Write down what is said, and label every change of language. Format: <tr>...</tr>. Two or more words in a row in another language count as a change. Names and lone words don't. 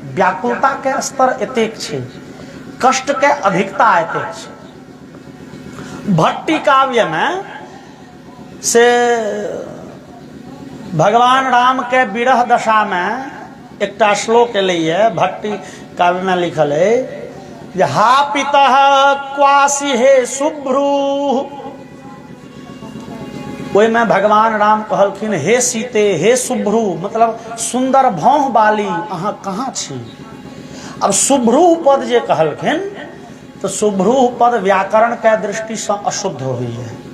<mai>व्याकुलता के स्तर एतेक छै, कष्ट के अधिकता एतेक छै। भट्टी काव्य में से भगवान राम के विरह दशा में एकटा श्लोक एलैए। भट्टी काव्य में लिखल है जे</mai> <sa>हा पितः क्वासी हे शुभ्रू।</sa> <mai>ओहि में भगवान राम कहलखिन हे सीते हे शुभ्रू, मतलब सुंदर भौह बाली अहाँ कहाँ छी। अब शुभ्रू पद जे कहलखिन तो शुभ्रू पद व्याकरण के दृष्टि से अशुद्ध हुई है।</mai>